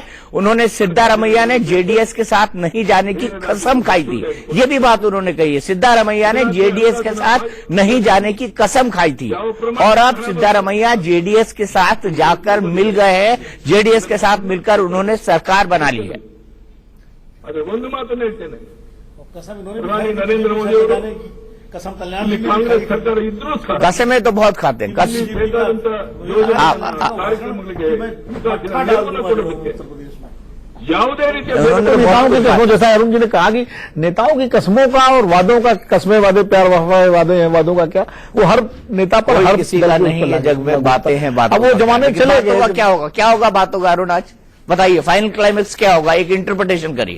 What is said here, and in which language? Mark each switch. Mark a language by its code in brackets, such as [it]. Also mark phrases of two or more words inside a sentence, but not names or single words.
[hi] उन्होंने सिद्धारमैया ने जेडीएस के साथ नहीं जाने की कसम खाई थी, ये भी बात उन्होंने कही है। सिद्धारमैया ने जेडीएस के साथ नहीं जाने की कसम खाई थी और अब सिद्धारमैया जेडीएस के साथ जाकर मिल गए हैं, जेडीएस के साथ मिलकर उन्होंने सरकार बना ली है। [kn] ಅದೇ ಒಂದು ಮಾತನ್ನು ಹೇಳ್ತೇನೆ, ಪ್ರಧಾನಿ ನರೇಂದ್ರ ಮೋದಿ ಅವರು ಇಲ್ಲಿ ಕಾಂಗ್ರೆಸ್ ಸರ್ಕಾರ ಇದ್ರೂ ಸಹ [hi] कसमें तो बहुत खाते हैं, [kn] ಇಲ್ಲಿ ಬೇಕಾದಂತ ಯೋಜನೆ ಕಾರ್ಯಕ್ರಮಗಳಿಗೆ ನೇಮಕ ಕೊಡೋದಕ್ಕೆ ಯಾವುದೇ ರೀತಿಯ [hi] नेताओं की कसमों, जैसा अरुण जी ने कहा कि नेताओं की कसमों का और वादों का, कस्में वादे प्यार वफा वादे हैं वादों का क्या, वो हर नेता पर हर किसी का नहीं है जग में, बातें हैं बातों। अब वो जमाने चले गए। क्या होगा, क्या होगा बातों का? अरुण आज बताइए, [en] final climax [hi] क्या होगा, एक इंटरप्रिटेशन करिए।